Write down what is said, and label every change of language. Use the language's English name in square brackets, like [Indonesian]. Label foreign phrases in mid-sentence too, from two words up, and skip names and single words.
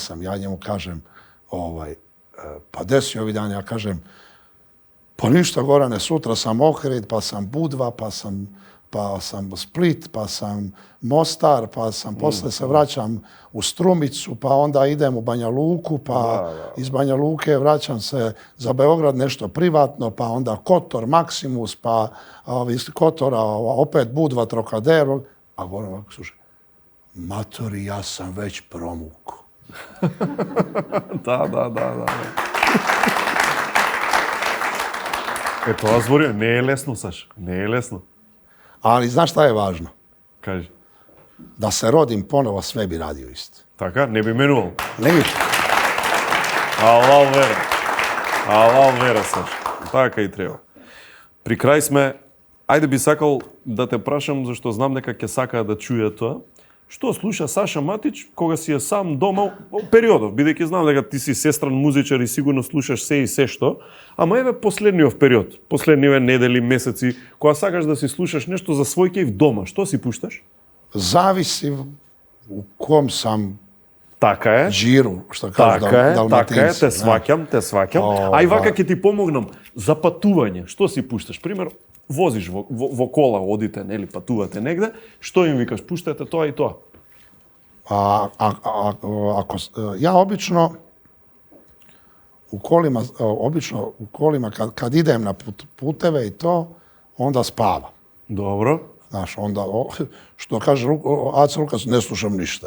[Serbian] sam, ja njemu kažem, pa desi ovi dan, ja kažem, pa ništa Gorane, sutra sam Ohrid, pa sam Budva, pa sam Split, pa sam Mostar, pa sam posle se vraćam u Strumicu, pa onda idem u Banja Luku, pa iz Banja Luke vraćam se za Beograd nešto privatno, pa onda Kotor, Maksimus, pa iz Kotora opet Budva, Trocadero. A Goran ovako slušaj, matori, ja sam već promuku. [Macedonian] Да. Тоа збори, не е лесно, Саш, не е лесно. [Serbian] Ali znaš šta je važno? [Macedonian] Кажи. [Serbian] Da se rodim ponovo, sve bi radio isto. [Macedonian] Така, не би менувал. [Serbian] Ne bi. [Macedonian] Алал вера, Саш. Така и треба. При крај сме, ајде би сакал да те прашам, зашто знам дека ќе сакаа да чуе тоа. Што слуша Саша Матич кога си е сам дома периодов, бидејќи знам дека ти си сестран музичар и сигурно слушаш се и се што, ама еве последниот период, последниве недели, месеци, кога сакаш да си слушаш нешто за свој кејф дома, што си пушташ? [Serbian] Zavisi u kom sam [Macedonian] Така е. [Serbian] džiru, što kažu Dalmatinci. [Macedonian] Те сваќам. Ај вака ќе ти помогнам за патување. Што си пушташ? Пример, возиш во кола, одите, нели, патувате негде, што им викаш, пуштате тоа и тоа? [Serbian] Ja obično u kolima kad idem na puteve i to, onda spavam. [Macedonian] Добро. [Serbian] Znaš, onda, što kaže Aca Lukas, ne slušam ništa.